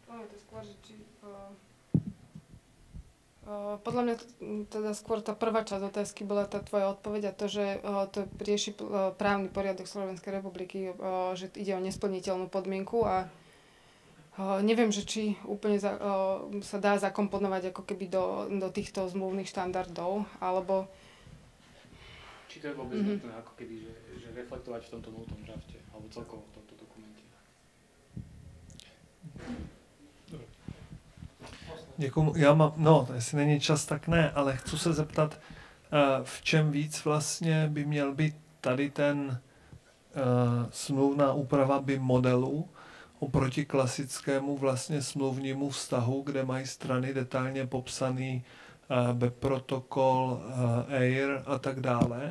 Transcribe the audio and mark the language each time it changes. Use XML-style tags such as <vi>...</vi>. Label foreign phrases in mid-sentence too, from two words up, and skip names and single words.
<sk>Podľa mňa teda skôr tá prvá časť otázky bola tá tvoja odpoveď a to, že to rieši právny poriadok Slovenskej republiky, že ide o nesplniteľnú podmienku a neviem, že či úplne sa dá zakomponovať ako keby do týchto zmluvných štandardov, alebo... Či to je vôbec nutné, ako keby, že reflektovať v tomto nultom drafte, alebo celkovo v tomto dokumente.</sk> <cs>Někomu, jestli není čas, tak ne, ale chci se zeptat, v čem víc vlastně by měl být tady ten smluvná úprava BIM modelu oproti klasickému vlastně smluvnímu vztahu, kde mají strany detailně popsaný BEP protokol, EIR a tak dále.</cs>